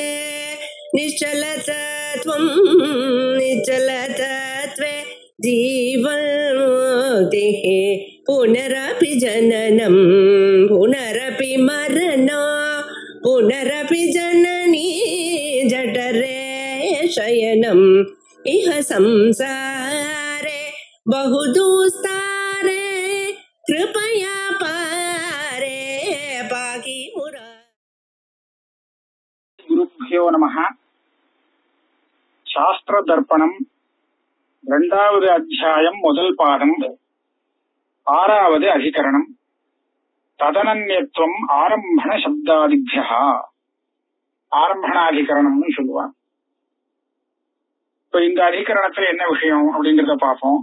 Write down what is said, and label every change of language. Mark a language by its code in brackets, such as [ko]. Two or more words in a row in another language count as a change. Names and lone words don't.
[sa] निश्चलतत्त्वं निश्चलतत्त्वे जीवन्मुक्तिः पुनरपि जननं पुनरपि मरणं पुनरपि जननी जठरे शयनम् इह संसारे बहुदुस्तारे कृपया पारे पाहि मुरा। गुरुभ्यो नमः। शास्त्र दर्पणम [ta] இரண்டாவது அத்தியாயம் முதல் பாடம் ஆறாவது அதிகரணம் [sa] तदनन्यत्वम् आरम्भण शब्दादिभ्यः [ta] ஆரம்பணாதிகரணம்னு சொல்லுவாங்க. இப்ப இந்த அதிகரணத்துல என்ன விஷயம் அப்படிங்கறத பார்ப்போம்.